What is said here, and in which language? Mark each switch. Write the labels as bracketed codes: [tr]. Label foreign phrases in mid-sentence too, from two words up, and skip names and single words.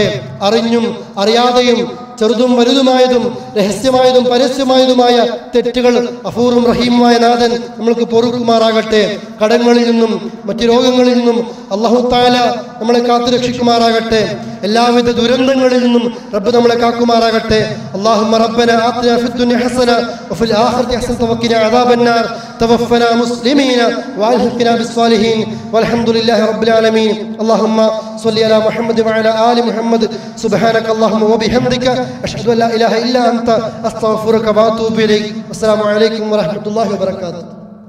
[ml] അറിഞ്ഞും അറിയാതെയും ചെറുതും വലുതുമായതും രഹസ്യമായതും പരസ്യമായതുമായ തെറ്റുകൾ ഗഫൂറും റഹീമുമായ നാഥൻ നമ്മൾക്ക് പൊറുക്കുമാറാകട്ടെ. കടങ്ങളിൽ നിന്നും മറ്റു രോഗങ്ങളിൽ നിന്നും അല്ലാഹു തആല നമ്മളെ കാത്തുരക്ഷിക്കുമാറാകട്ടെ. എല്ലാവിധ ദുരന്തങ്ങളിൽ നിന്നും റബ്ബ് നമ്മളെ കാക്കുമാറാകട്ടെ. [ar] اللهم ربنا آتنا في الدنيا حسنة وفي الآخرة حسنة وقنا عذاب النار. توفنا مسلمين وألحقنا بالصالحين والحمد لله رب العالمين. اللهم صل على محمد وعلى آل محمد. سبحانك اللهم وبحمدك أشهد أن لا إله إلا أنت أستغفرك وأتوب إليك. السلام عليكم ورحمة الله وبركاته.